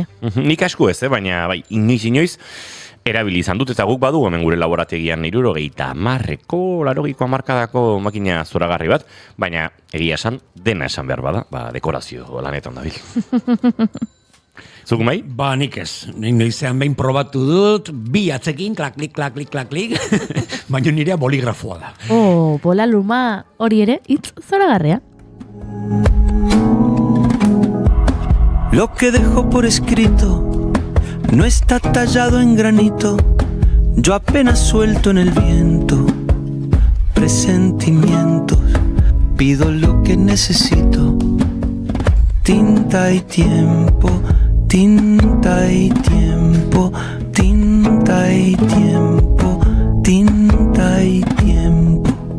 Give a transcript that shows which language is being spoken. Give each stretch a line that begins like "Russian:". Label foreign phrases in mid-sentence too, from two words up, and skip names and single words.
Basque: Nik asko ez, baina bai, inoiz, erabili izan dut eta guk badu hemen gure laborategian 90ko markadako makina zoragarri bat, baina egia esan dena esan behar bada, dekorazio lanetan dabil. Zuk mai? Ba, nik ez. Nik noizean behin probatu dut, bi atzekin, klak-klik, baina nirea boligrafoa da. Oh, bola luma, hori ere, hitz zoragarria.
Spanish: Lo que dejo por escrito no está tallado en granito, yo apenas suelto en el viento presentimientos, pido lo que necesito, tinta y tiempo, tinta y tiempo, tinta y tiempo, tinta y tiempo.